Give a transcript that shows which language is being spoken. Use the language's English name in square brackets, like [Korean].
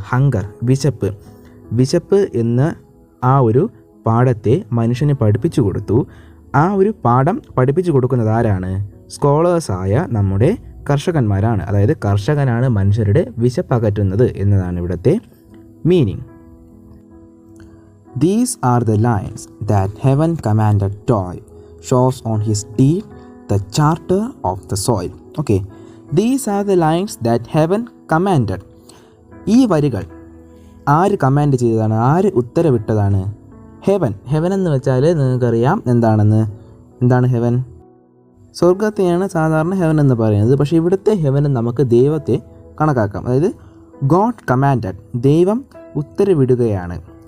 [Malayalam] Hunger, വിശപ്പ് എന്ന ആ ഒരു പാഠത്തെ മനുഷ്യന് പഠിപ്പിച്ചു കൊടുത്തു. ആ ഒരു പാഠം പഠിപ്പിച്ചു കൊടുക്കുന്നത് ആരാണ്? സ്കോളേഴ്സായ നമ്മുടെ കർഷകന്മാരാണ്. അതായത് കർഷകനാണ് മനുഷ്യരുടെ വിശപ്പ് അകറ്റുന്നത് എന്നതാണ് ഇവിടുത്തെ meaning. [English] These are the lines that heaven commanded toil shows on his deed the charter of the soil. Okay, these are the lines that heaven commanded. [Malayalam] ഈ വരികൾ ആര് കമാൻഡ് ചെയ്തതാണ്? ആര് ഉത്തരവിട്ടതാണ്? ഹെവൻ എന്ന് വെച്ചാൽ നിങ്ങൾക്കറിയാം എന്താണ് ഹെവൻ? സ്വർഗത്തെയാണ് സാധാരണ ഹെവൻ എന്ന് പറയുന്നത്. പക്ഷേ ഇവിടുത്തെ ഹെവൻ നമുക്ക് ദൈവത്തെ കണക്കാക്കാം. അതായത് [English] God commanded, [Malayalam] ദൈവം ഉത്തരവിടുകയാണ്.